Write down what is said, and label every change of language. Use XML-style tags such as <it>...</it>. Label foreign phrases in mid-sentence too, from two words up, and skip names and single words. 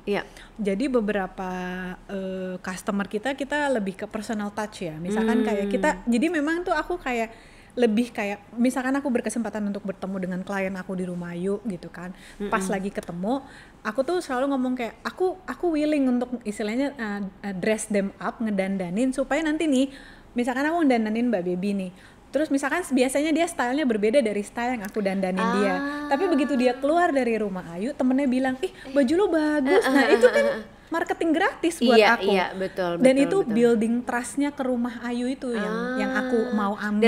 <id>Jadi beberapa customer kita lebih ke</id> <en>personal touch</en> <id>ya. Misalkan kayak kita, jadi memang tuh aku kayak lebih kayak misalkan aku berkesempatan untuk bertemu dengan klien aku di Rumah Ayu gitu kan. Pas lagi ketemu, aku tuh selalu ngomong kayak aku willing untuk istilahnya</id> <en>dress them up,</en> <id>ngedandanin supaya nanti nih misalkan aku ngedandanin Mbak Baby nih. Terus misalkan biasanya dia stylenya berbeda dari style yang aku dandanin dia. Tapi begitu dia keluar dari Rumah Ayu, temennya bilang, baju lo bagus. Nah itu kan marketing gratis buat aku. Iya, betul. Dan itu</id> <en>building trust-</en> <id>nya ke Rumah Ayu itu yang aku mau ambil.</id>